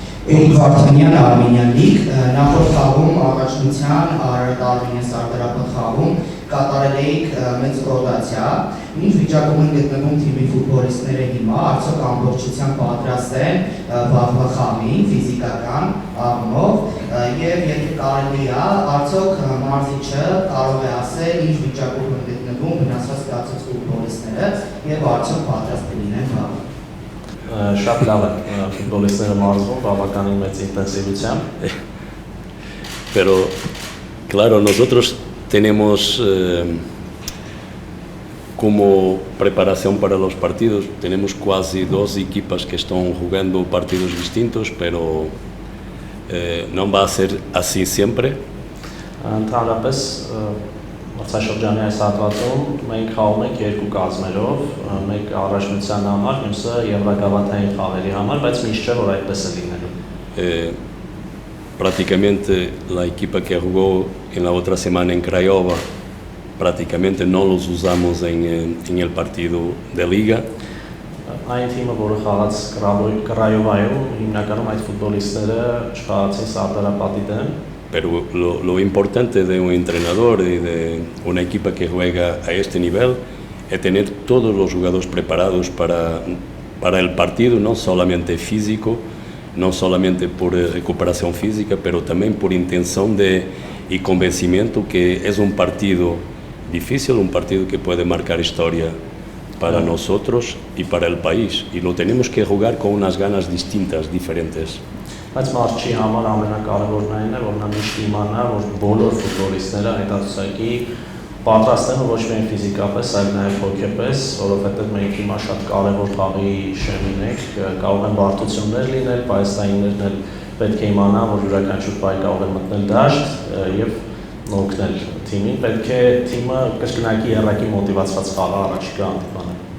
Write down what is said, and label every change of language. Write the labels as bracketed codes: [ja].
[hy] Էրիկ Վարդանյան, Արմենիան լիգ, նախորդ խաղում առաջնության Արմենիան սարդարապատ խաղում կատարել էիք մեծ ռոտացիա, ինչ վիճակում են գտնվում թիմի ֆուտբոլիստները հիմա, արդյոք ամբողջությամբ պատրաստ են վաղվա խաղին, ֆիզիկական առումով, եւ եթե կարելի է, արդյոք մարզիչը կարող է ասել ինչ վիճակում են գտնվում վնասված կացած ֆուտբոլիստները եւ արդյոք պատրաստ կլինեն վաղ։ Շատ լավ է ֆուտբոլիստները մարզվում բավականին մեծ ինտենսիվությամբ, [es] pero claro, nosotros tenemos como preparación para los partidos, tenemos casi 2 equipas que están jugando partidos distintos, pero no va a ser así siempre. [hy] Ընդհանրապես մրցաշրջանի այս հատվածում մենք խաղում ենք 2 կազմերով, մեկ առաջնության համար, մյուսը եվրագավաթային խաղերի համար, բայց միշտ չէ որ այդպես է լինելու։ [es] Prácticamente la equipa que jugó en la otra semana en Craiova, prácticamente no los usamos en el partido de liga. [hy] Այն թիմը, որը խաղաց Կրայովայում, հիմնականում այդ ֆուտբոլիստները չխաղացին Սարդարապատի դեմ։ [es] Pero lo importante de un entrenador y de una equipa que juega a este nivel es tener todos los jugadores preparados para el partido, no solamente físico, no solamente por recuperación física, pero también por intención y convencimiento que es un partido difícil, un partido que puede marcar historia para nosotros y para el país. Y lo tenemos que jugar con unas ganas distintas, diferentes. [hy] Բայց մարզչի համար ամենակարևորն այն է, որ նա միշտ իմանա, որ բոլոր ֆուտբոլիստները հետազոտակի պատրաստ են ոչ միայն ֆիզիկապես, այլ նաև հոգեպես, որովհետև մենք հիմա շատ կարևոր խաղի շեմին ենք, կարող են բարդություններ լինել, պայստայիններն էլ պետք է իմանան, որ յուրաքանչյուր պայ կարող է մտնել դաշտ եւ օգնել թիմին, պետք է թիմը կրկնակի երակի մոտիվացված խաղը առաջիկա հանդիպանը։